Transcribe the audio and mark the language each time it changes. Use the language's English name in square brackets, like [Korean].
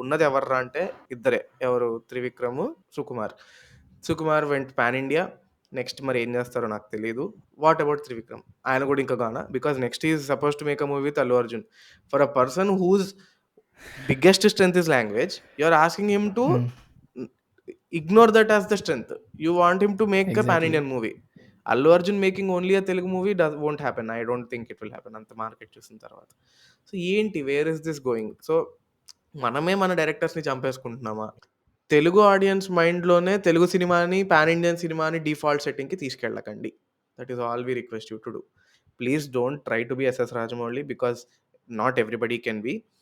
[Telugu] ఉన్నది ఎవర్రా అంటే ఇద్దరే. ఎవరు 'Trivikram', 'Sukumar'. 'Sukumar' [English] Went pan India. [Telugu] Next మరి ఏం చేస్తారో నాకు తెలీదు. [English] what about [Telugu] 'Trivikram'? ఆయన కూడా ఇంకా గానా? [English] Because next he is supposed to make a movie with 'Allu Arjun'. For a person whose biggest strength is language, you are asking him to hmm. ignore that as the strength. You want him to make a pan exactly. Indian movie. Allu Arjun making only a Telugu movie won't happen. I don't think it will happen. [Telugu] అంత market చూసిన తర్వాత. So ఏంటి, [English] Where is this going? [Telugu] So మనమే మన డైరెక్టర్స్‌ని చంపేసుకుంటున్నామా? Telugu audience మైండ్‌లోనే Telugu సినిమాని, pan Indian సినిమాని default సెట్టింగ్‌కి తీసుకెళ్ళకండి. [English] That is all we request you to do. Please don't try to be SS Rajamouli, because not everybody can be.